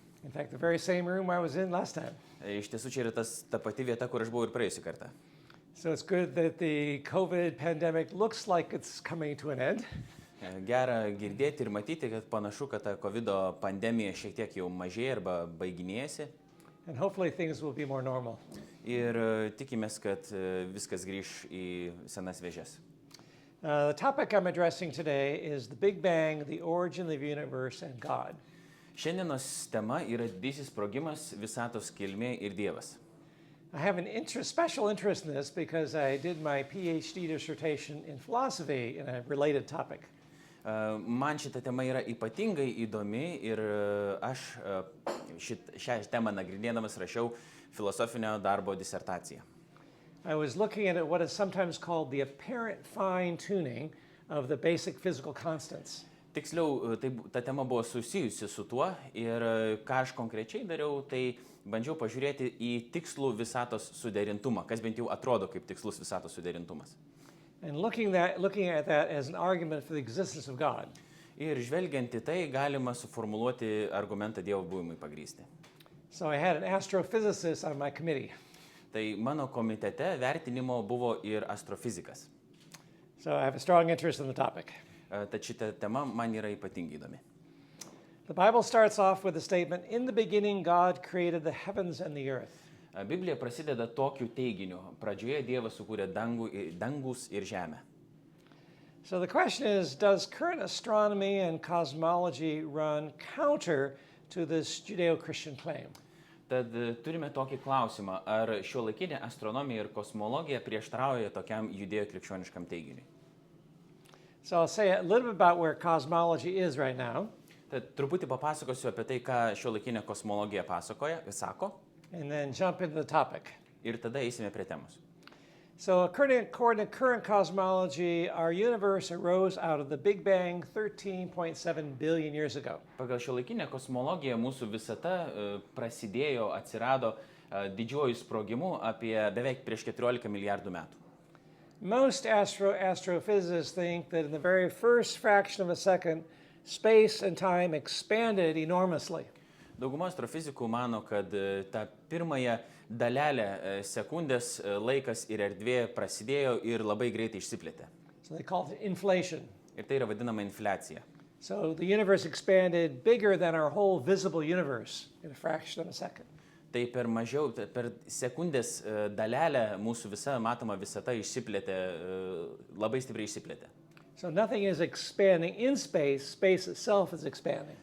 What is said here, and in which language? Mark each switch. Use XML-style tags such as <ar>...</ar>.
<en>In fact, the very same room I was in last time.</en> <lt>Iš tiesų, čia yra ta pati vieta, kur aš buvau ir praėjusią kartą.</lt> <en>So it's good that the COVID pandemic looks like it's coming to an end.</en> <lt>Gera girdėti ir matyti, kad panašu, kad ta COVID pandemija šiek tiek jau mažėja arba baiginėjasi.</lt> <en>And hopefully things will be more normal.</en> <lt>Ir tikimės, kad viskas grįš į senas vėžes.</lt> <en>The topic I'm addressing today is the Big Bang, the origin of the universe, and God.</en> <lt>Šiandienos tema yra didysis sprogimas, visatos, kilmė ir Dievas.</lt> <en>I have an special interest in this because I did my PhD dissertation in philosophy in a related topic.</en> <lt>Man šita tema yra ypatingai įdomi ir aš šią temą nagrinėdamas rašiau filosofinio darbo disertaciją.</lt> <en>I was looking at what is sometimes called the apparent fine-tuning of the basic physical constants.</en> <lt>Tiksliau, ta tema buvo susijusi su tuo ir ką aš konkrečiai dariau, tai bandžiau pažiūrėti į tikslų visatos suderintumą, kas bent jau atrodo kaip tikslus visatos suderintumas.</lt> <en>And looking at that as an argument for the existence of God.</en> <lt>Ir žvelgiant į tai, galima suformuluoti argumentą Dievo buvimui pagrįsti.</lt> <en>So I had an astrophysicist on my committee.</en> <lt>Tai mano komitete vertinimo buvo ir astrofizikas.</lt> <en>So I have a strong interest in the topic.</en> <lt>Tad šita tema man yra ypatingai įdomi.</lt> <en>The Bible starts off with the statement, "In the beginning God created the heavens and the earth."</en> <lt>Biblija prasideda tokiu teiginiu. Pradžioje Dievas sukūrė dangus ir žemę.</lt> <en>So the question is, does current astronomy and cosmology run counter to this Judeo-Christian claim?</en> <lt>Tad turime tokį klausimą, ar šiuolaikinė astronomija ir kosmologija prieštarauja tokiam judėjo-krikščioniškam teiginiui.</lt> <en>So I'll say a little bit about where cosmology is right now.</en> <lt>Tad truputį papasakosiu apie tai, ką šiuolaikinė kosmologija sako.</lt> <en>And then jump into the topic.</en> <lt>Ir tada eisime prie temos.</lt> <en>So according to current cosmology, our universe arose out of the Big Bang 13.7 billion years ago.</en> <lt>Pagal šiuolaikinę kosmologiją mūsų visata atsirado didžiuoju sprogimu apie beveik prieš 14 milijardų metų.</lt> <en>Most astrophysicists think that in the very first fraction of a second, space and time expanded enormously.</en> <lt>Dauguma astrofizikų mano, kad tą pirmąją dalelę sekundės laikas ir erdvė prasidėjo ir labai greitai išsiplėtė.</lt> <en>So they call it inflation.</en> <lt>Ir tai yra vadinama infliacija.</lt> <en>So the universe expanded bigger than our whole visible universe in a fraction of a second.</en> <lt>Tai per sekundės dalelę mūsų visa matoma visata išsiplėtė, labai stipriai išsiplėtė.</lt> <en>So nothing is expanding in space, space itself is expanding.</en>